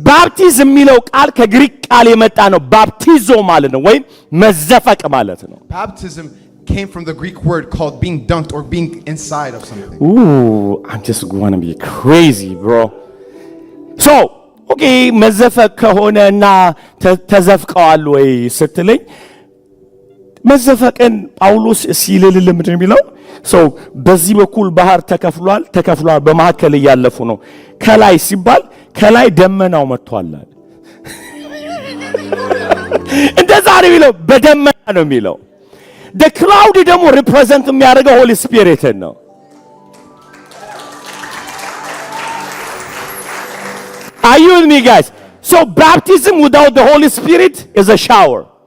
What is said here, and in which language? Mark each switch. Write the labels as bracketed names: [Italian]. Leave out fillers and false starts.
[Amharic] ባፕቲዝም የሚለው ቃል ከግሪክ ቃል የመጣ ነው። ባፕቲዞ ማለት ነው ወይም መዘፈቅ ማለት ነው። [English] Baptism came from the Greek word called being dunked or being inside of something. Ooh, I'm just going to be crazy, bro. [Amharic] So, okay, መዘፈቅ ከሆነና ተዘፍቀዋል ወይ ስትለኝ መዘፈቅን ጳውሎስ ሲልልል ምንድን የሚለው ሰው በዚህ በኩል ባህር ተከፍሏል፣ በመካከል እያለፉ ነው። ከላይ ሲባል ከላይ ደመናው መጥቷል። እንደዛ ነው የሚለው፣ በደመና ነው የሚለው። the cloud ደግሞ ሪፕሬዘንት የሚያደርገው ሆሊ ስፒሪትን ነው። [English] Are you with me, guys? So baptism without the Holy Spirit is a shower.